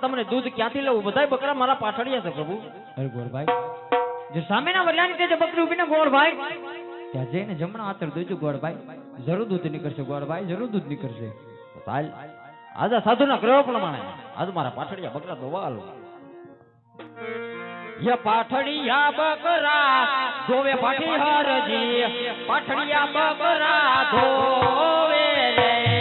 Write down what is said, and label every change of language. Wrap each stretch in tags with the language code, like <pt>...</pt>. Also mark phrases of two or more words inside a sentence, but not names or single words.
<gu>તમને દૂધ ક્યાંથી લેવું બધાય બકરા મારા પાઠડિયા છે પ્રભુ અરે ગોળભાઈ જે સામેના વરિયાની તે બકરી ઊભીને ગોળભાઈ ત્યાં જઈને જમણા હાથર દૂધ ગોળભાઈ જરૂર દૂધ નીકળશે ગોળભાઈ જરૂર દૂધ નીકળશે ચાલ આજ સાધુના ક્રમ પ્રમાણે આજ મારા પાઠડિયા બકરા દોવા આલો એ પાઠડિયા બકરા ધોવે પાઠી હરજી પાઠડિયા બકરા ધોવે રે</gu>